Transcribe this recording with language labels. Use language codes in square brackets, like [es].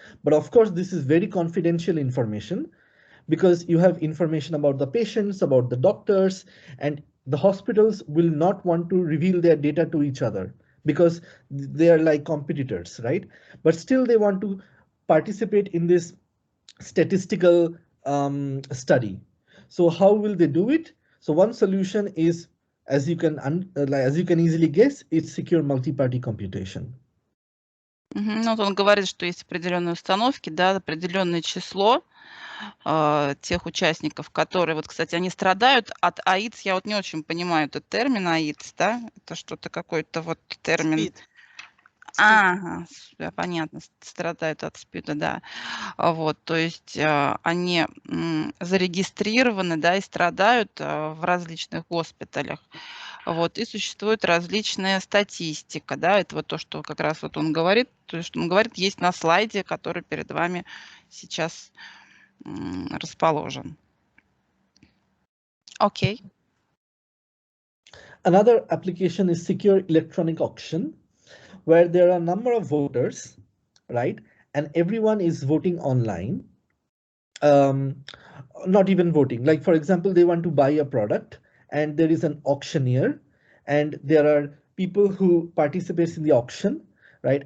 [en] But of course, this is very confidential information because you have information about the patients, about the doctors, and the hospitals will not want to reveal their data to each other because they are like competitors, right? But still they want to participate in this statistical study. So how will they do it? So one solution is, as you can easily guess, it's secure multi-party computation. [ru] Ну, вот он говорит, что есть определенные установки, да, определенное число тех участников, которые, вот, кстати, они страдают от АИДС. Я вот не очень понимаю этот термин АИДС, да? Это что-то какой-то вот термин. [en] Speed. [ru] Ага, понятно, страдают от СПИДа, да. Вот, то есть они зарегистрированы, да, и страдают в различных госпиталях. Вот, и существует различная статистика, да, это вот то, что как раз вот он говорит, то, что он говорит, есть на слайде, который перед вами сейчас расположен. Окей. [en] Another application is secure electronic auction, where there are a number of voters, right? And everyone is voting online. Not even voting. Like, for example, they want to buy a product and there is an auctioneer and there are people who participate in the auction, right?